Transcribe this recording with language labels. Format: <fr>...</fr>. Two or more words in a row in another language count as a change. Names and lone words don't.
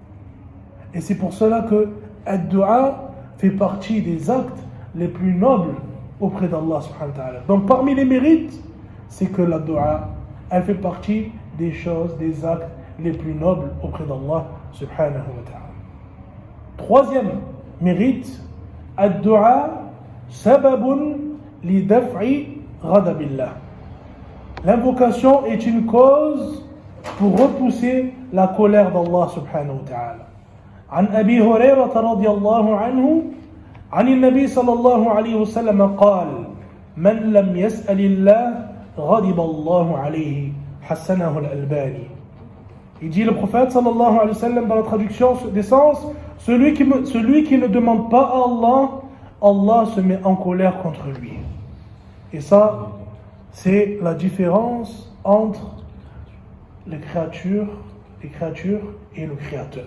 <fr>Et c'est pour cela que ad-du'a fait partie des actes les plus nobles auprès d'</fr> <ar>الله سبحانه وتعالى.</ar> <fr>Donc parmi les mérites, c'est que la dua, elle fait partie des choses, des actes les plus nobles auprès d'</fr> <ar>الله سبحانه وتعالى.</ar> <fr>Troisième mérite,</fr> <ar>الدعاء سبب لدفع غضب الله.</ar> <fr>L'invocation est une cause pour repousser la colère d'</fr> <ar>الله سبحانه وتعالى. عن أبي هريرة رضي الله عنه عن النبي صلى الله عليه وسلم قال من لم يسأل الله غضب الله عليه حسنه الألباني.</ar> <fr>Il dit le prophète</fr> <ar>صلى الله عليه وسلم</ar> <fr>dans la traduction des sens, celui qui ne demande pas à Allah, Allah se met en colère contre lui. Et ça, c'est la différence entre les créatures et le Créateur.</fr>